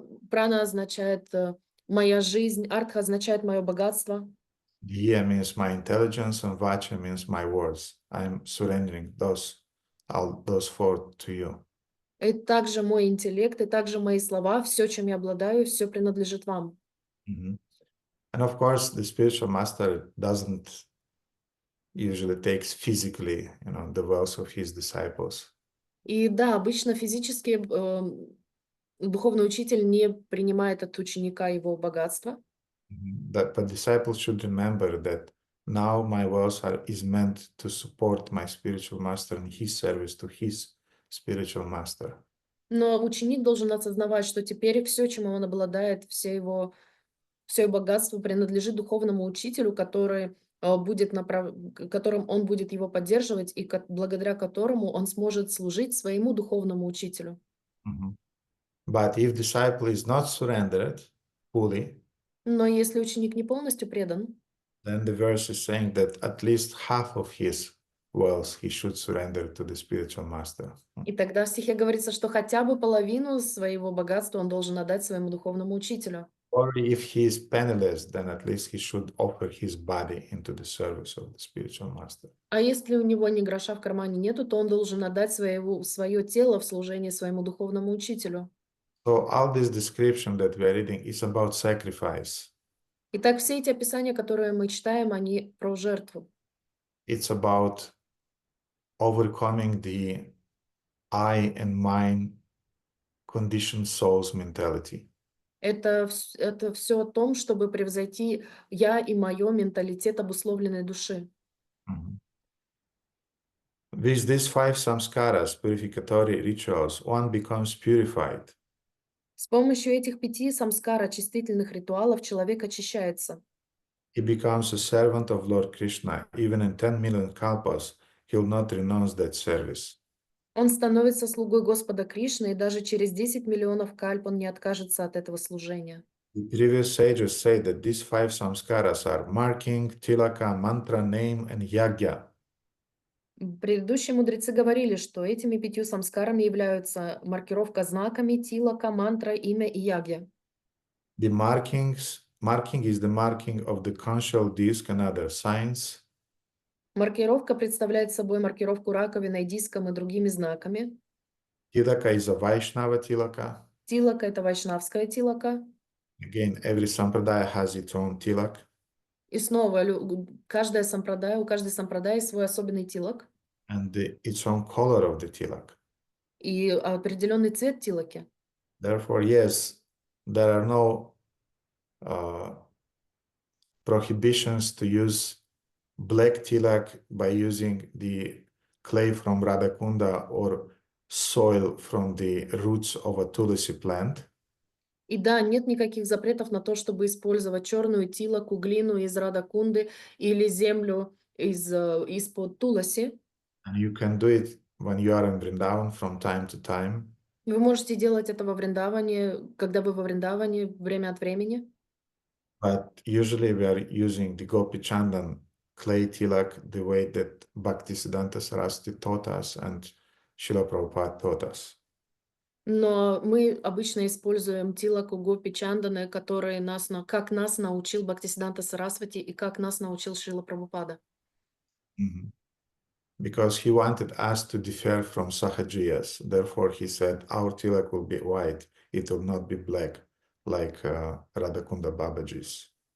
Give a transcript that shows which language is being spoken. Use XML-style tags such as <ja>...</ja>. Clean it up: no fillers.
<ru>Прана означает моя жизнь, артха означает мое богатство.</ru> <en>diya means my intelligence, and vacha means my words. I'm surrendering all those four to you.</en> <ru>И также мой интеллект, и также мои слова, все, чем я обладаю, все принадлежит вам. Mhm.</ru> <en>And of course, the spiritual master doesn't usually takes physically, the wealth of his disciples.</en> <ru>И да, обычно физически духовный учитель не принимает от ученика его богатство.</ru> <en>But disciples should remember that now my wealth is meant to support my spiritual master in his service to his spiritual master.</en> <ru>Но ученик должен осознавать, что теперь все, чем он обладает, все его богатство принадлежит духовному учителю, который которым он будет его поддерживать и благодаря которому он сможет служить своему духовному учителю.</ru> <en>But if disciple is not surrendered fully,</en> <ru>Но если ученик не полностью предан,</ru> <en>then the verse is saying that at least half of his wealth he should surrender to the spiritual master.</en> <ru>и тогда в стихе говорится, что хотя бы половину своего богатства он должен отдать своему духовному учителю.</ru> <en>Or if he is penniless, then at least he should offer his body into the service of the spiritual master.</en> <ru>А если у него ни гроша в кармане нету, то он должен отдать свое тело в служение своему духовному учителю.</ru> <en>So all this description that we are reading is about sacrifice.</en> <ru>Итак, все эти описания, которые мы читаем, они про жертву.</ru> <en>It's about overcoming the I and mine conditioned souls mentality.</en> <ru>Это все о том, чтобы превзойти я и мое менталитет обусловленной души.</ru> <en>With these 5 samskaras, purificatory rituals, one becomes purified.</en> <ru>С помощью этих 5 самскар, очистительных ритуалов, человек очищается.</ru> <en>He becomes a servant of Lord Krishna. Even in 10 million kalpas, he will not renounce that service.</en> <ru>Он становится слугой Господа Кришны, и даже через 10 миллионов кальп он не откажется от этого служения.</ru> <en>The previous sages say that these 5 samskaras are marking, tilaka, mantra, name, and yagya.</en> <ru>Предыдущие мудрецы говорили, что этими 5 самскарами являются маркировка знаками, тилака, мантра, имя и ягья.</ru> <en>The marking is the marking of the conchal disc and other signs.</en> <ru>Маркировка представляет собой маркировку раковиной, диском и другими знаками.</ru> <en>Tilaka is a Vaishnava tilaka.</en> <ru>Тилака – это вайшнавская тилака.</ru> <en>Again, every sampradaya has its own tilak.</en> <ru>И снова, у каждой сампрадая свой особенный тилак.</ru> <en>And its own color of the tilak.</en> <ru>И определенный цвет тилаки.</ru> <en>Therefore, yes, there are no prohibitions to use black tilak by using the clay from Radha Govinda or soil from the roots of a tulsi plant.</en> <ru>И да, нет никаких запретов на то, чтобы использовать черную тилаку, глину из Радакунды или землю из-под туласи.</ru> <en>And you can do it when you are in Vrindavan from time to time.</en> <ru>Вы можете делать это во Вриндаване, когда вы во Вриндаване, время от времени.</ru> <en>But usually we are using the Gopi Chandan clay tilak the way that Bhaktisiddhanta Saraswati taught us and Srila Prabhupada taught us.</en> <ru>Но мы обычно используем тилаку Гопи Чанданы, которые как нас научил Бхактисиддханта Сарасвати и как нас научил Шрила Прабхупада.</ru> <en>Because he wanted us to differ from Sahajiyas. Therefore, he said, our tilak will be white. It will not be black, like Radhakunda Babaji's.</en>